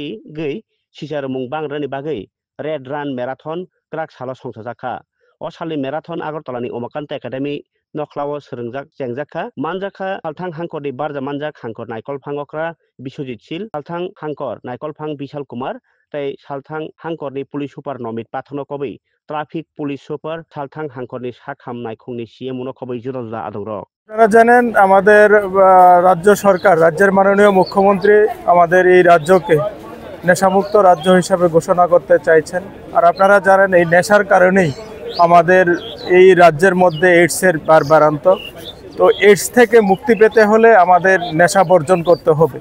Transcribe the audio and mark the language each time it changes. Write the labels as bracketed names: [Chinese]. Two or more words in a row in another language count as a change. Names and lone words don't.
[Kok Borok] गै सिसार मुं बांग्रानि बागै [English] Red Run marathon [Kok Borok] क्राक साल संसाजाखा अ सालनि मैराथन आगरतलानि उमाकान्त एकाडेमी नखलाव सोलोंजाक जेंजाखा मानजाखा सालथां हांखरनि बारजा मानजाक हांखर नायकल फांगक्रा बिश्वजित शील सालथां हांखर नायकल फां बिशाल कुमार ताई सालथां हांखरनि [English] police super [Kok Borok] नमित पाथन कबै [English] traffic police super [Kok Borok] सालथां हांखरनि सा खामनाय खुंनि सीएम कबै जुदा जुदा आदर [Bangla] আপনারা জানেন আমাদের রাজ্য সরকার রাজ্যের মাননীয় মুখ্যমন্ত্রী আমাদের এই রাজ্যকে নেশামুক্ত রাজ্য হিসাবে ঘোষণা করতে চাইছেন। আর আপনারা জানেন এই নেশার কারণেই আমাদের এই রাজ্যের মধ্যে এইডসের বাড়বাড়ন্ত। তো এইডস থেকে মুক্তি পেতে হলে আমাদের নেশা বর্জন করতে হবে।